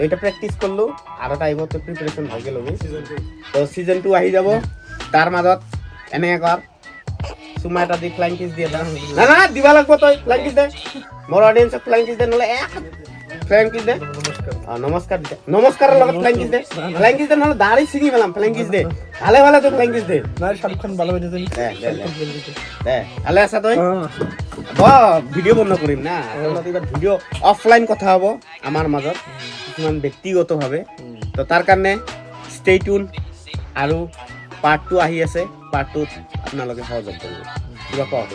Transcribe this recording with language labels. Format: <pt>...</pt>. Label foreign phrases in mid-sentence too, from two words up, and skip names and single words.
<as>এটা প্ৰেক্টিচ কৰিলোঁ আৰু এটা আহিব তই প্ৰিপেৰেশ্যন ভালকৈ ল'বি তো ছিজন 2 আহি যাব তাৰ মাজত এনেকৈ কৰ চুমা এটা দি</as> <en>flying kiss</en> <as>দি এটা না না দিবা লাগব তই</as> <en>flying kiss</en> <as>দে মোৰ অডিয়েঞ্চক</as> <en>flying kiss</en> <as>দে নহ'লে</as> <en>flying kiss</en> <as>দে নমস্কাৰ দে নমস্কাৰৰ লগত</as> <en>flying kiss</en> <as>দে নহ'লে দাঢ়ি ছিঙি পেলাম</as> <en>flying kiss</en> <as>দে ভালে ভালে তই</as> <en>flying kiss</en> <as>দে</as> <bn>নাই শাহৰুখ খান ভালো হইতে জানি</bn> <as>দে ভালে আছা তই ভিডিঅ' বন্ধ কৰিম না এইবাৰ ভিডিঅ' অফলাইন কথা হ'ব আমাৰ মাজত কিছুমান ব্যক্তিগতভাৱে তো তাৰ কাৰণে</as> <en>stay tuned</en> <as>আৰু পাৰ্ট 2 আহি আছে পাৰ্ট 2ত আপোনালোকে সহযোগ কৰিব কিবা কোৱা হ'ব</as>